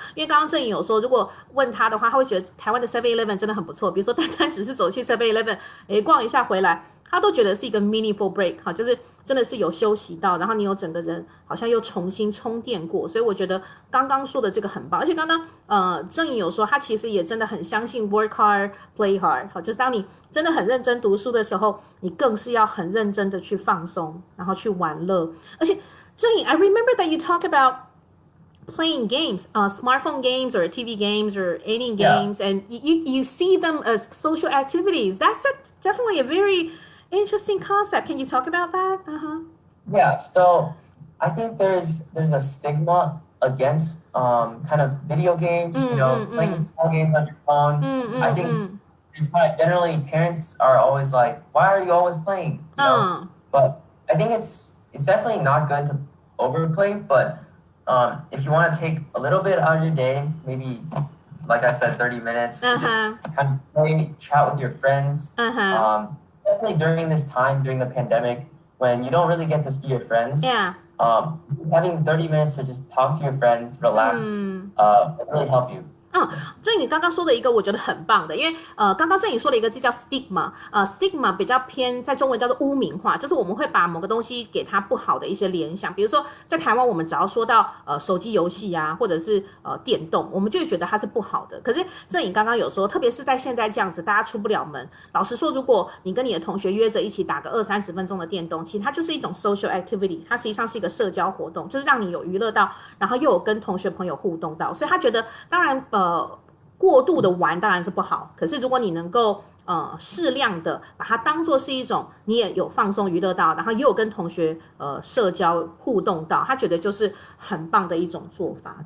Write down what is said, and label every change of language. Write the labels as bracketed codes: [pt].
[zh] 因为刚刚郑颖有说，如果问他的话，他会觉得台湾的 7-Eleven 真的很不错，比如说单单只是走去 7-Eleven 逛一下回来，他都觉得是一个 [en] meaningful break， [zh] 就是真的是有休息到，然后你有整个人好像又重新充电过，所以我觉得刚刚说的这个很棒。而且刚刚郑颖有说，他其实也真的很相信 [en] work hard play hard， [zh] 好，就是当你真的很认真读书的时候，你更是要很认真的去放松，然后去玩乐。而且 [en] 郑颖 I remember that you talk about playing games, smartphone games or TV games or any games, and you see them as social activities. That's definitely a very interesting concept. Can you talk about that? Yeah, so I think there's a stigma against kind of video games, playing small games on your phone. I think it's kind of generally parents are always like, why are you always playing? But I think it's definitely not good to overplay, but if you want to take a little bit out of your day, maybe like I said, 30 minutes to just kind of play, chat with your friends. Definitely during this time, during the pandemic, when you don't really get to see your friends, Yeah. having 30 minutes to just talk to your friends, relax, will really help you. [zh] 郑颖刚刚说的一个我觉得很棒的，因为刚刚郑颖说了一个字叫 stigma，stigma 比较偏在中文叫做污名化，就是我们会把某个东西给它不好的一些联想，比如说在台湾我们只要说到手机游戏啊，或者是电动，我们就会觉得它是不好的。可是郑颖刚刚有说，特别是在现在这样子，大家出不了门，老实说，如果你跟你的同学约着一起打个20-30分钟的电动，其实它就是一种 [en] social activity， [zh] 它实际上是一个社交活动，就是让你有娱乐到，然后又有跟同学朋友互动到，所以他觉得当然过度的玩当然是不好，可是如果你能够适量的把它当做是一种你也有放松娱乐到，然后也有跟同学社交互动到，他觉得就是很棒的一种做法。